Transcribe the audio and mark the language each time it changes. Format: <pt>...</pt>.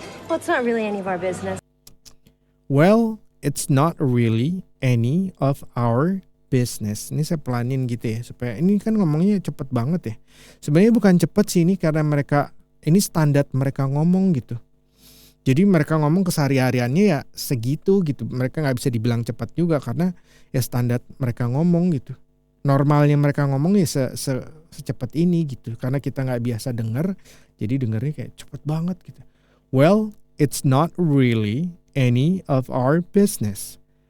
<en>Well, it's not really any of our business. Well, it's not really any of our business.</en> <id>Ini saya pelanin gitu ya, supaya ini kan ngomongnya cepet banget ya. Sebenarnya bukan cepet sih, ini karena ini standar mereka ngomong gitu. Jadi mereka ngomong kesehariannya ya segitu gitu. Mereka nggak bisa dibilang cepat juga karena ya standar mereka ngomong gitu. Normalnya mereka ngomong ya secepat ini gitu. Karena kita nggak biasa dengar, jadi dengarnya kayak cepet banget gitu.</id> <en>Well, it's not really any of our business.</en>